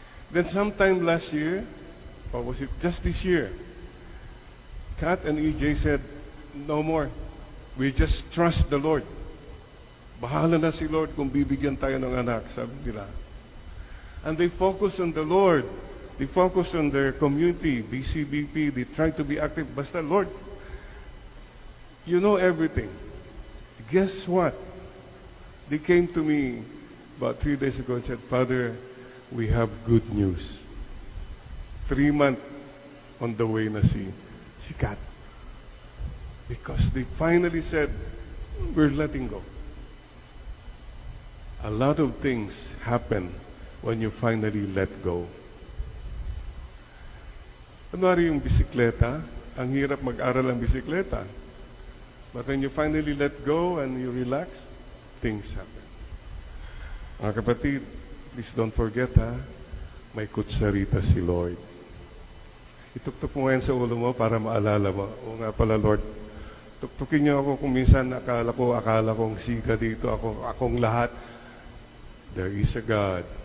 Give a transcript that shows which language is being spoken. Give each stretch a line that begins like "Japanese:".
English: Then sometime last year, or was it just this year, Kat and EJ said, no more. We just trust the Lord.
Filipino: Bahala na si Lord kung bibigyan tayo ng anak, sabi nila.
English: And they focus on the Lord. They focus on their community, BCBP. They try to be active. Basta, Lord, you know everything. Guess what? They came to me about 3 days ago and said, Father, we have good news. 3 months on the way na si Kat. Because they finally said, we're letting go. A lot of things happen when you finally let go.
Filipino: Kunwari yung bisikleta, ang hirap mag-aral ang bisikleta.
English: But when you finally let go and you relax, things happen.
Filipino: Mga kapatid,
English: please don't forget
Filipino: may kutsarita si Lord. Ituktok mo ngayon sa ulo mo para maalala mo. O nga pala, Lord, tuktukin niyo ako kung minsan akala kong siga dito, akong lahat.
English: There is a God.